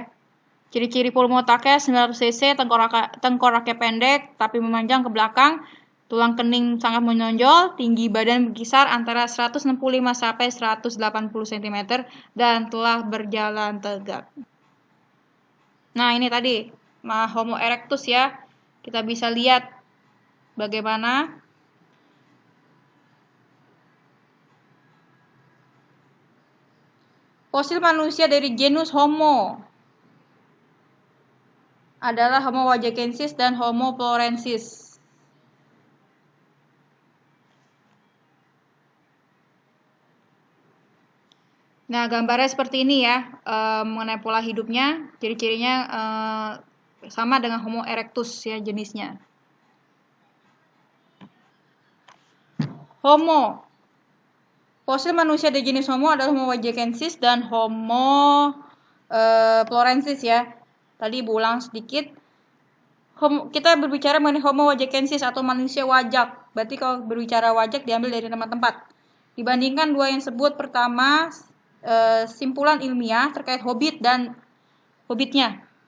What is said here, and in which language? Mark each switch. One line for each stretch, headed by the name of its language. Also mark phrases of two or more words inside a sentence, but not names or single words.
Indonesian: Ciri-ciri volume otaknya 900 cc, tengkoraknya pendek tapi memanjang ke belakang, tulang kening sangat menonjol, tinggi badan berkisar antara 165 sampai 180 cm dan telah berjalan tegak. Nah, ini tadi Homo erectus ya. Kita bisa lihat bagaimana fosil manusia dari genus Homo adalah Homo wajakensis dan Homo florensis. Nah, gambarnya seperti ini ya, mengenai pola hidupnya, ciri-cirinya sama dengan Homo erectus ya jenisnya. Homo. Fosil manusia dari jenis Homo adalah Homo wajakensis dan Homo florensis ya. Tadi berulang sedikit. Kita berbicara mengenai Homo wajakensis atau manusia wajak. Berarti kalau berbicara wajak diambil dari tempat-tempat. Dibandingkan dua yang sebut, pertama simpulan ilmiah terkait hobbit dan hobbitnya.